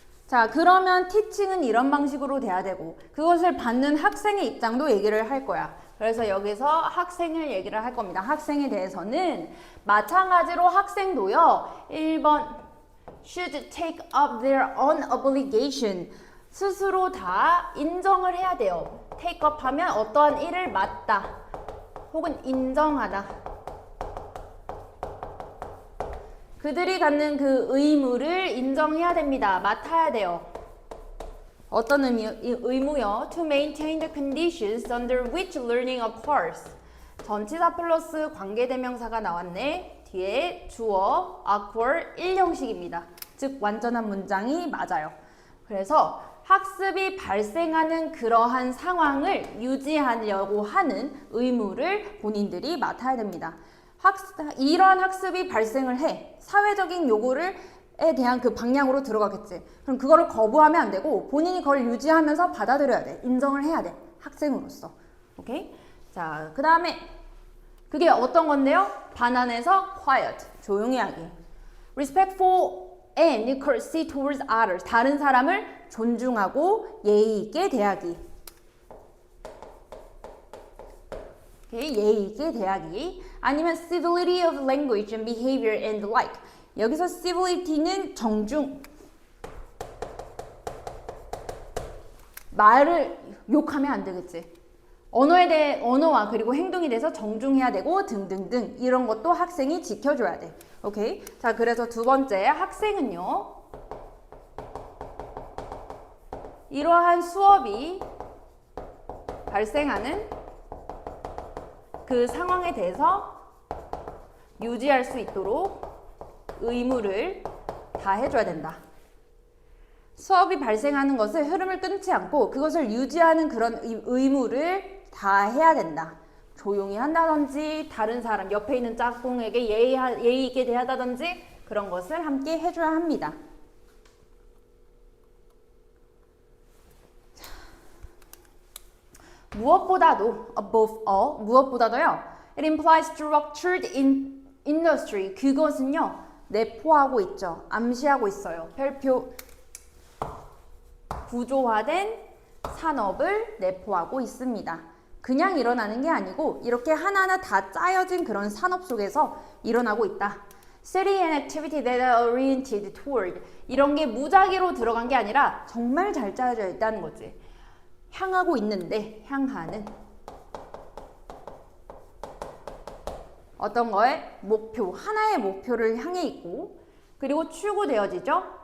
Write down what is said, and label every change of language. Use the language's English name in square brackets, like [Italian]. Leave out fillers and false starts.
[Korean] 자, 그러면 티칭은 이런 방식으로 돼야 되고 그것을 받는 학생의 입장도 얘기를 할 거야. 그래서 여기서 학생을 얘기를 할 겁니다. 학생에 대해서는 마찬가지로 학생도요. [English] 1번 should take up their own obligation. [Korean] 스스로 다 인정을 해야 돼요. [English] take up [Korean] 하면 어떠한 일을 맡다 혹은 인정하다. 그들이 갖는 그 의무를 인정해야 됩니다. 맡아야 돼요. 어떤 의무요? [English] To maintain the conditions under which learning occurs. [Korean] 전치사 플러스 관계대명사가 나왔네. 뒤에 주어, occur, 1형식입니다. 즉 완전한 문장이 맞아요. 그래서 학습이 발생하는 그러한 상황을 유지하려고 하는 의무를 본인들이 맡아야 됩니다. 이러한 학습이 발생을 해. 사회적인 요구에 대한 그 방향으로 들어가겠지. 그럼 그거를 거부하면 안 되고 본인이 그걸 유지하면서 받아들여야 돼. 인정을 해야 돼. 학생으로서. 오케이? 자, 그 다음에 그게 어떤 건데요? 반환해서 quiet. 조용히 하기. [English] Respectful and courtesy towards others. [Korean] 다른 사람을 존중하고 예의 있게 대하기. 오케이? 예의 있게 대하기. [English] 아니면 civility of language and behavior and the like. [Korean] 여기서 civility는 정중. 말을 욕하면 안 되겠지. 언어와 그리고 행동에 대해서 정중해야 되고 등등등. 이런 것도 학생이 지켜줘야 돼. 오케이? 자, 그래서 두 번째 학생은요. 이러한 수업이 발생하는 그 상황에 대해서 유지할 수 있도록 의무를 다 해줘야 된다. 수업이 발생하는 것을 흐름을 끊지 않고 그것을 유지하는 그런 의무를 다 해야 된다. 조용히 한다든지 다른 사람 옆에 있는 짝꿍에게 예의 있게 대하다든지 그런 것을 함께 해줘야 합니다. 무엇보다도 [English] above all [Korean] 무엇보다도요. [English] It implies structured industry. [Korean] 그것은요. 내포하고 있죠. 암시하고 있어요. 별표 구조화된 산업을 내포하고 있습니다. 그냥 일어나는 게 아니고 이렇게 하나하나 다 짜여진 그런 산업 속에서 일어나고 있다. [English] Study and activity that are oriented toward. [Korean] 이런 게 무작위로 들어간 게 아니라 정말 잘 짜여져 있다는 거지. 향하고 있는데 향하는 어떤 거에 목표, 하나의 목표를 향해 있고 그리고 추구되어지죠.